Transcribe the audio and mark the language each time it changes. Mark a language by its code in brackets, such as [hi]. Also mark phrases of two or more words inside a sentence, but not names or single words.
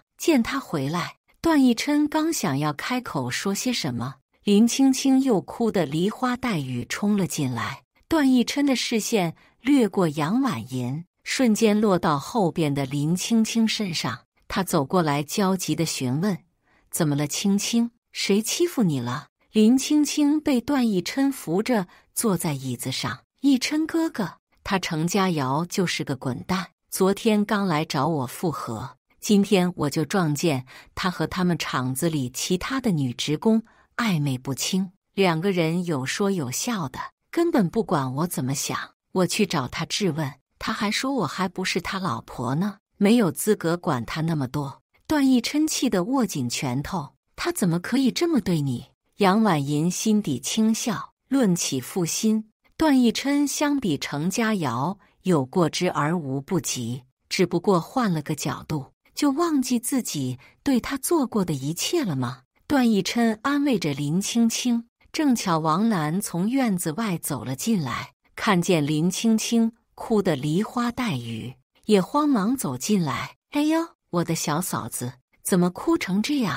[zh] 見他回來，段奕琛剛想要開口說些什麼，林青青又哭得梨花帶雨衝了進來。段奕琛的視線掠過楊婉銀，瞬間落到後邊的林青青身上。他走過來焦急地詢問： 怎麼了，青青？誰欺負你了？林青青被段奕琛扶着坐在椅子上。奕琛哥哥，他程家堯就是個滾蛋，昨天剛來找我復合，今天我就撞見他和他們廠子裡其他的女職工曖昧不清，2個人有說有笑的，根本不管我怎麼想。我去找他質問，他還說我還不是他老婆呢，沒有資格管他那麼多。段奕琛氣得握緊拳頭，他怎麼可以這麼對你？楊婉銀心底輕笑，論起負心，段奕琛相比程家堯有過之而無不及，只不過換了個角度，就忘記自己對他做過的一切了嗎？段奕琛安慰着林青青，正巧王楠從院子外走了進來，看見林青青哭得梨花帶雨，也慌忙走進來。哎呦，我的小嫂子，怎麼哭成這樣？